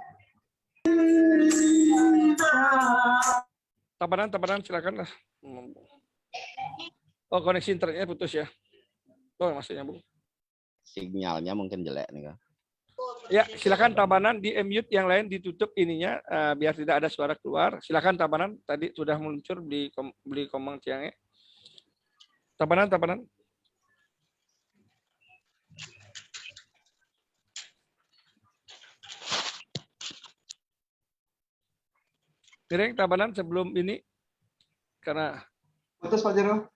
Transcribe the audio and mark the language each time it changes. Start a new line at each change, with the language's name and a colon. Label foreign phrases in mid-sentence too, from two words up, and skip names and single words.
Indonesian: Tabanan silakan lah. Oh, koneksi internetnya putus ya. Oh, masih nyambung. Sinyalnya mungkin jelek nih Kak. Ya, silakan Tabanan di mute, yang lain ditutup ininya biar tidak ada suara keluar. Silakan Tabanan, tadi sudah muncul beli komang tiangnya. Tabanan. Miring Tabanan sebelum ini karena putus Pak Jero.